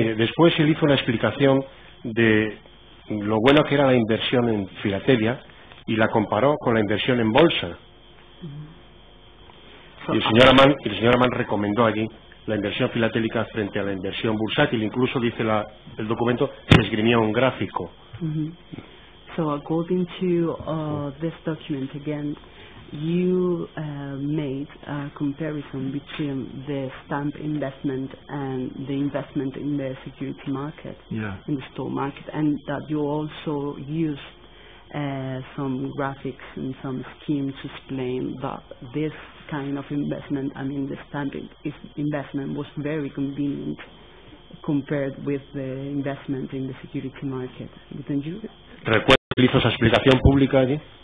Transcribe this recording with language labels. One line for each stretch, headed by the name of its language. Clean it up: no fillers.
Spanish: Mire, después él hizo una explicación de lo bueno que era la inversión en filatelia y la comparó con la inversión en bolsa. Y el señor Amann recomendó allí la inversión filatélica frente a la inversión bursátil. Incluso dice el documento que esgrimía un gráfico.
English: So according to this document again, you made a comparison between the stamp investment and the investment in the security market, in the store market, and that you also used some graphics and some schemes to explain that this kind of investment, I mean the stamp investment, was very convenient compared with the investment in the security market. Didn't you?
Spanish: ¿Recuerda que hizo esa explicación pública allí?